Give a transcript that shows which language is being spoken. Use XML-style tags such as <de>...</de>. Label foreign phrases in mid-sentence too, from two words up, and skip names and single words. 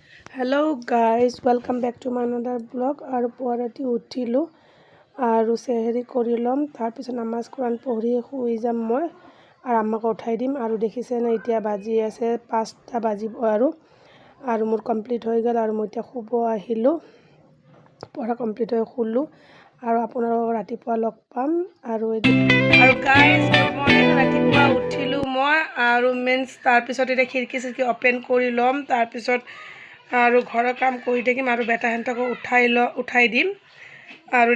<en>hello guys welcome back to my another blog</en> <as>और पुৱাৰাতি উঠিলোঁ আৰু চেহেৰি কৰি ল'ম তাৰপিছত নামাজ কোৰান পঢ়ি শুই যাম মই আৰু আম্মাক উঠাই দিম আৰু দেখিছে না এতিয়া বাজি আছে 5টা বাজিব আৰু মোৰ কমপ্লিট হৈ গ'ল আৰু মই এতিয়া শুব আহিলোঁ পঢ়া কমপ্লিট হৈ শুলোঁ আৰু আপোনালোকক ৰাতিপুৱা লগ পাম আৰু</as> <en>guys good morning</en> <as>ৰাতিপুৱা উঠিলোঁ মই আৰু মিন্স তাৰপিছত এতিয়া খিৰিকী অপেন কৰি ল'ম তাৰপিছত আৰু ঘৰৰ কাম কৰি থাকিম আৰু বেটাহঁতকো উঠাই দিম আৰু</as>